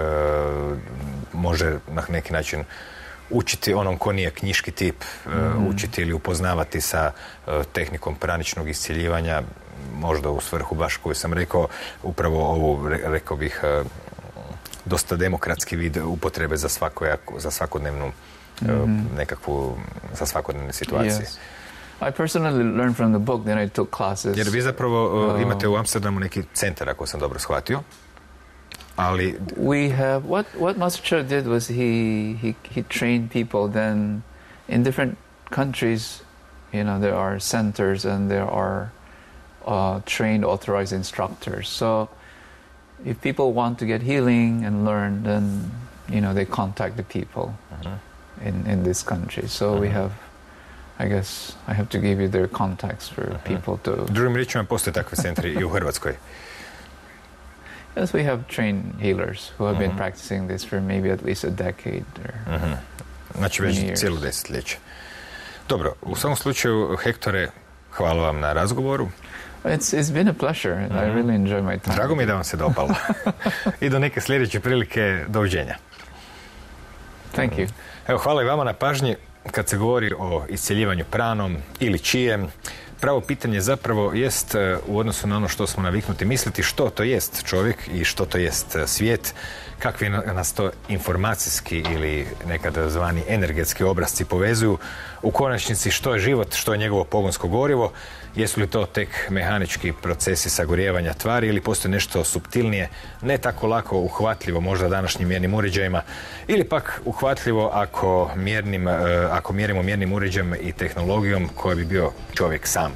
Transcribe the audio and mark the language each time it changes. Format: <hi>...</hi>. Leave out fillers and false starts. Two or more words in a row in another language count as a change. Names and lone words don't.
<hr>može na neki način učiti onom ko nije knjiški tip, učiti ili upoznavati sa tehnikom praničnog iscjeljivanja, možda u svrhu baš koju sam rekao, upravo ovu, rekao bih, dosta demokratski vid upotrebe za svakodnevnu nekakvu, za svakodnevne situacije.</hr> <en>Yes. I personally learned from the book, then I took classes.</en> <hr>Jer vi zapravo imate u Amsterdamu neki centar, ako sam dobro shvatio. Ali</hr> <en>we have what Master Cho did was he trained people. Then in different countries, there are centers and there are trained, authorized instructors. So if people want to get healing and learn, then they contact the people in this country. So we have, I guess I have to give you their contacts for people to.</en> <hr>Drugim riječima, postoje takvi centri i u Hrvatskoj.</hr> <en>Yes, we have trained healers who have been practicing this for maybe at least a decade or</en> <hr>znači već cijelo desetljeće. Dobro, u svakom slučaju, Hektore, hvala vam na razgovoru.</hr> <en>It's been a pleasure. I really enjoy my time.</en> <hr>Drago mi je da vam se dopalo. I do neke sljedeće prilike, doviđenja.</hr> <en>Thank you.</en> <hr>Evo, hvala i vama na pažnji. Kad se govori o iscjeljivanju pranom ili čijem, pravo pitanje zapravo jest u odnosu na ono što smo naviknuti misliti što to jest čovjek i što to jest svijet, kakvi nas to informacijski ili nekada zvani energetski obrazci povezuju, u konačnici što je život, što je njegovo pogonsko gorivo, jesu li to tek mehanički procesi sagorijevanja tvari ili postoji nešto suptilnije, ne tako lako uhvatljivo možda današnjim mjernim uređajima ili pak uhvatljivo ako mjerimo mjernim uređajem i tehnologijom koja bi bio čovjek sam.</hr>